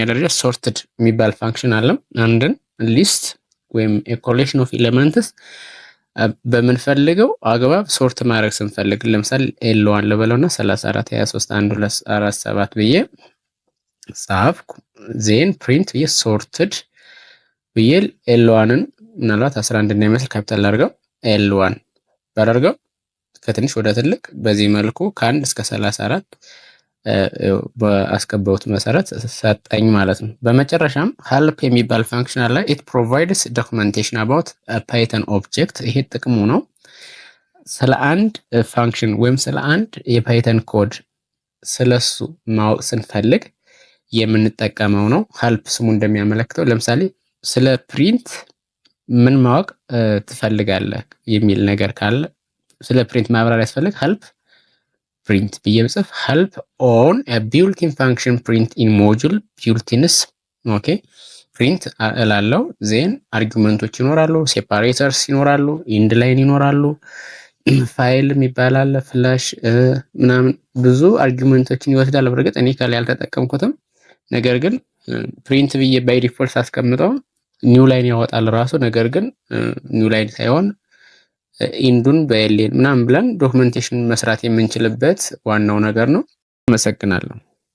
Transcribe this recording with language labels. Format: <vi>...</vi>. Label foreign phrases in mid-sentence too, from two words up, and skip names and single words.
<am>ደረጃ ሶርትድ የሚባል ፋንክሽን አለ። አንድን ሊስት ወይም</am> <en>collection of elements</en> <am>በምንፈልገው አግባብ ሶርት ማድረግ ስንፈልግ ለምሳሌ ኤል1 ልበለውና 34 23 1 2 4 7 ብዬ ጻፍኩ።</am> <en>then print</en> <am>ብዬ ሶርትድ ብዬ ኤል1ን ምናልባት 11 እንዳይመስል ካፒታል አድርገው ኤል1 ባደርገው ከትንሽ ወደ ትልቅ በዚህ መልኩ ከ1 እስከ 34 በአስገባውት መሰረት ሰጠኝ ማለት ነው። በመጨረሻም help የሚባል ፋንክሽን አለ።</am> <en>it provides documentation about a python object።</en> <am>ይሄ ጥቅሙ ነው። ስለ አንድ ፋንክሽን ወይም ስለ አንድ የፓይተን ኮድ ስለሱ ማወቅ ስንፈልግ የምንጠቀመው ነው። help ስሙ እንደሚያመለክተው ለምሳሌ ስለ ፕሪንት ምን ማወቅ ትፈልጋለህ የሚል ነገር ካለ ስለ ፕሪንት ማብራሪያ ያስፈልግ</am> <en>help print</en> <am>ብዬ ብጽፍ</am> <en>help on a built-in function print in module built-ins ኦኬ print</en> <am>እላለው። ዜን አርጊውመንቶች ይኖራሉ፣ ሴፓሬተርስ ይኖራሉ፣</am> <en>end line</en> <am>ይኖራሉ፣ ፋይል የሚባል አለ፣ ፍላሽ ምናምን ብዙ አርጊውመንቶችን ይወስዳል። በርግጥ እኔ ካለ ያልተጠቀምኩትም ነገር ግን ፕሪንት ብዬ</am> <en>by default</en> <am>አስቀምጠው</am> <en>new line</en> <am>ያወጣል ራሱ። ነገር ግን</am> <en>new line</en> <am>ሳይሆን ኢንዱን በኤሌን ምናምን ብለን ዶክመንቴሽን መስራት የምንችልበት ዋናው ነገር ነው። አመሰግናለሁ።</am>